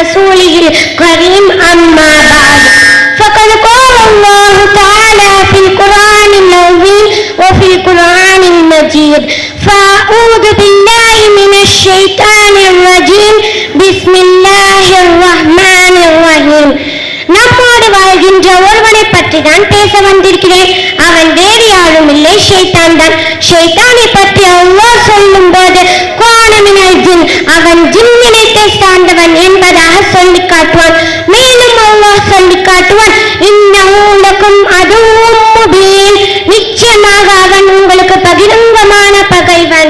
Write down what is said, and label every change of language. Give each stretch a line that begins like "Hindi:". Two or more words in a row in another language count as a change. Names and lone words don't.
Arabic: ورسوله الكريم أما بعد فقد قال الله تعالى في القرآن العظيم وفي القرآن المجيد فأعوذ بالله من الشيطان الرجيم بسم الله الرحمن الرحيم
Tamil: நம்மோடு வாழ்கின்ற ஒருவனை பற்றி தான் பேச வந்திருக்கிறேன். அவன் வேறு யாரும் இல்லை, ஷைத்தான் தான். ஷைத்தானை பற்றி அல்லாஹ் சொல்லும் போது அவன் ஜின்னினத்தை சார்ந்தவன் என்பதாக சொல்லி காட்டுவான். மேலும் அல்லாஹ் சொல்லி காட்டுவான்,
Arabic: إنه لكم عدو مبين,
Tamil: நிச்சயமாக அவன் உங்களுக்கு பகிரங்கமான பகைவன்.